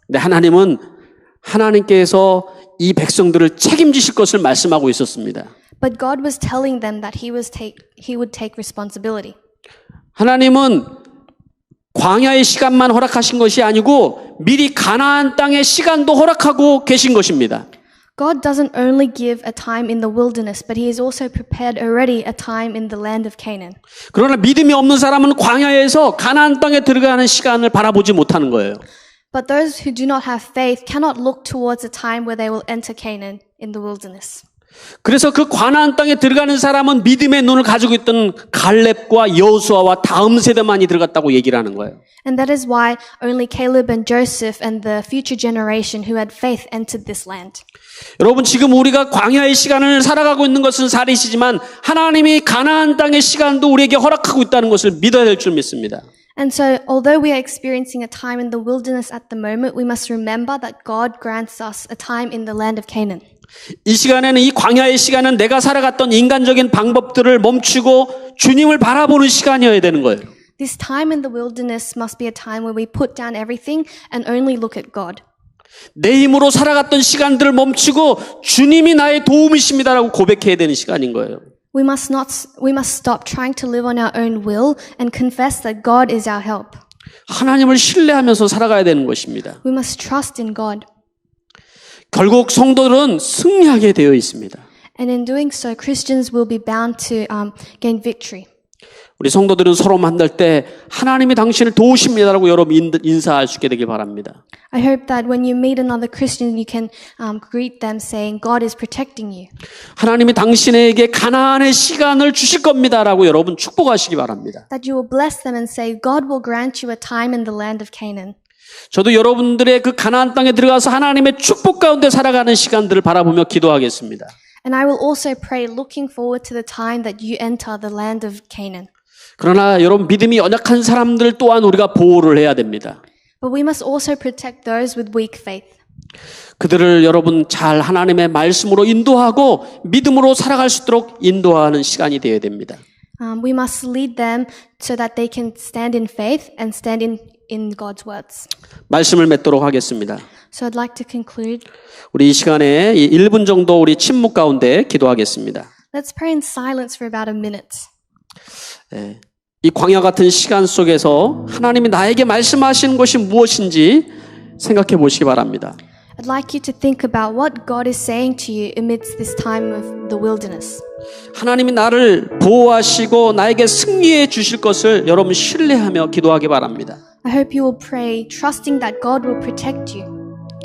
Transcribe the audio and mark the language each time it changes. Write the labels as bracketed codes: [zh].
[ko] 근데 하나님께서 이 백성들을 책임지실 것을 말씀하고 있었습니다. [en] But God was telling them that He would take responsibility. [ko] 하나님은 광야의 시간만 허락하신 것이 아니고 미리 가나안 땅의 시간도 허락하고 계신 것입니다. [en] God doesn't only give a time in the wilderness, but He has also prepared already a time in the land of Canaan. [ko] 그러나 믿음이 없는 사람은 광야에서 가나안 땅에 들어가는 시간을 바라보지 못하는 거예요. [en] But those who do not have faith cannot look towards a time where they will enter Canaan in the wilderness. [ko] 그래서 그 가나안 땅에 들어가는 사람은 믿음의 눈을 가지고 있던 갈렙과 여호수아와 다음 세대만이 들어갔다고 얘기를 하는 거예요. [en] And that is why only Caleb and Joseph and the future generation who had faith entered this land. [ko] 여러분 지금 우리가 광야의 시간을 살아가고 있는 것은 사실이지만 하나님이 가나안 땅의 시간도 우리에게 허락하고 있다는 것을 믿어야 될 줄 믿습니다. [en] And so, although we are experiencing a time in the wilderness at the moment, we must remember that God grants us a time in the land of Canaan. [ko] 이 시간에는 이 광야의 시간은 내가 살아갔던 인간적인 방법들을 멈추고 주님을 바라보는 시간이어야 되는 거예요. [en] This time in the wilderness must be a time where we put down everything and only look at God. [ko] 내 힘으로 살아갔던 시간들을 멈추고 주님이 나의 도움이십니다라고 고백해야 되는 시간인 거예요. [en] We must stop trying to live on our own will and confess that God is our help. [ko] 하나님을 신뢰하면서 살아가야 되는 것입니다. [en] We must trust in God. [ko] 결국 성도들은 승리하게 되어 있습니다. [en] And in doing so, Christians will be bound to gain victory. [ko] 우리 성도들은 서로 만날 때 하나님이 당신을 도우십니다라고 여러분 인사할 수 있게 되길 바랍니다. [en] I hope that when you meet another Christian, you can greet them saying, God is protecting you. [ko] 하나님이 당신에게 가나안의 시간을 주실 겁니다라고 여러분 축복하시기 바랍니다. [en] That you will bless them and say, God will grant you a time in the land of Canaan. [ko] 저도 여러분들의 그 가나안 땅에 들어가서 하나님의 축복 가운데 살아가는 시간들을 바라보며 기도하겠습니다. [en] And I will also pray looking forward to the time that you enter the land of Canaan. [ko] 그러나 여러분 믿음이 연약한 사람들 또한 우리가 보호를 해야 됩니다. [en] But we must also protect those with weak faith. [ko] 그들을 여러분 잘 하나님의 말씀으로 인도하고 믿음으로 살아갈 수 있도록 인도하는 시간이 되어야 됩니다. [en] We must lead them so that they can stand in faith and stand in God's words. [ko] 말씀을 맺도록 하겠습니다. [en] So I'd like to conclude. [ko] 우리 이 시간에 1분 정도 우리 침묵 가운데 기도하겠습니다. [en] Let's pray in silence for about a minute. [ko] 이 광야 같은 시간 속에서 하나님이 나에게 말씀하시는 것이 무엇인지 생각해 보시기 바랍니다. [en] I'd like you to think about what God is saying to you amidst this time of the wilderness. [ko] 하나님이 나를 보호하시고 나에게 승리해 주실 것을 여러분 신뢰하며 기도하기 바랍니다. [en] I hope you will pray trusting that God will protect you.